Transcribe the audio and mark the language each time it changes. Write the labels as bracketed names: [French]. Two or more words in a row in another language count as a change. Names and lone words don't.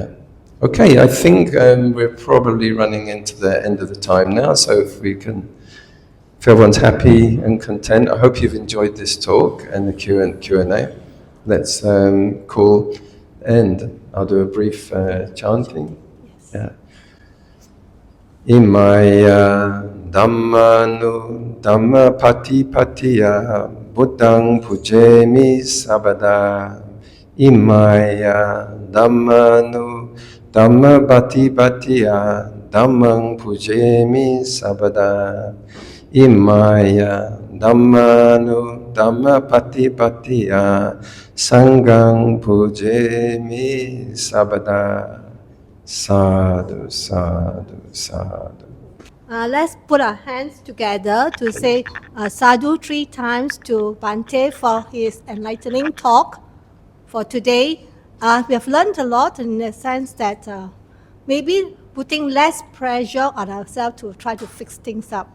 [English] Okay, I think we're probably running into the end of the time now. So if everyone's happy and content, I hope you've enjoyed this talk and the Q&A. Let's call end. I'll do a brief chanting. Yes. Yeah. [Pali] Imaya Dhammanu Dhamma Patipatiya Buddhang Pujemi Sabada. Imaya Dhammanu Dhamma Patipatiya Dhammang Pujemi Sabada. Imaya Dhammanu Dhamma Patipatiya Sanghang Pujemi Sabada. Sadhu, sadhu, sadhu. [English] Let's put our hands together to say sadhu 3 times to Bhante for his enlightening talk for today. We have learned a lot in the sense that maybe putting less pressure on ourselves to try to fix things up.